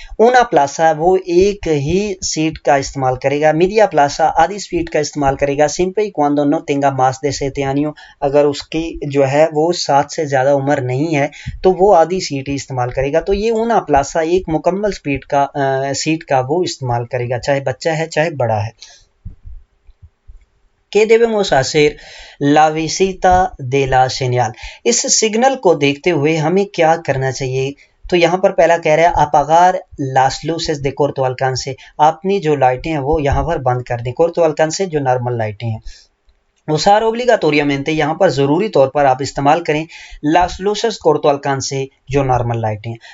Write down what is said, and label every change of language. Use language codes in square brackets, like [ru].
[hi] ऊना प्लासा वो एक ही सीट का इस्तेमाल करेगा, मीडिया प्लासा आधी सीट का इस्तेमाल करेगा, simple [es] cuando no tenga más de 7 años, [hi] अगर उसकी जो है वो 7 से ज़्यादा उम्र नहीं है तो वो आधी सीट ही इस्तेमाल करेगा। तो ये ऊना प्लासा एक मुकम्मल स्पीड का सीट का वो इस्तेमाल करेगा, चाहे बच्चा है चाहे बड़ा है। [es] ¿Qué debemos hacer la visita de la señal? [hi] इस सिग्नल को देखते हुए हमें क्या करना चाहिए। तो यहाँ पर पहला कह रहा है [es] apagar las luces de corto alcance, [hi] अपनी जो लाइटें हैं वो यहाँ पर बंद कर दें। corto alcance जो नॉर्मल लाइटें हैं [es] Usar obligatoriamente [hi] यहाँ पर ज़रूरी तौर पर आप इस्तेमाल करें [es] las luces corto alcance [hi] जो नॉर्मल लाइटें हैं।